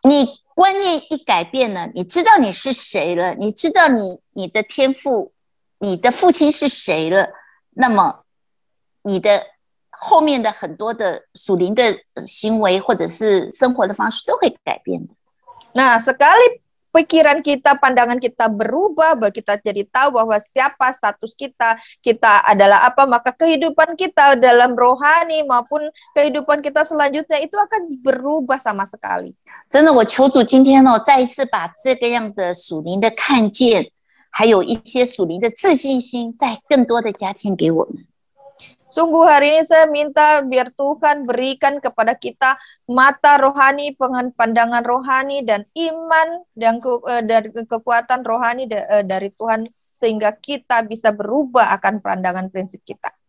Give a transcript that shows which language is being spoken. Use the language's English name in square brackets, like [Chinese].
[Chinese] 你观念一改变了，你知道你是谁了，你知道你的天父，你的父亲是谁了，那么你的后面的很多的属灵的行为或者是生活的方式都会改变的。 [Indonesian] Nah, sekali pikiran kita, pandangan kita berubah, bahwa kita jadi tahu bahwa siapa status kita, kita adalah apa, maka kehidupan kita dalam rohani maupun kehidupan kita selanjutnya itu akan berubah sama sekali. [Chinese] 真的，我求主今天再一次把这个样的属灵的看见，还有一些属灵的自信心，再更多的加添给我们。 [Indonesian] Sungguh hari ini saya minta biar Tuhan berikan kepada kita mata rohani, pandangan rohani, dan iman dan kekuatan rohani dari Tuhan sehingga kita bisa berubah akan pandangan prinsip kita.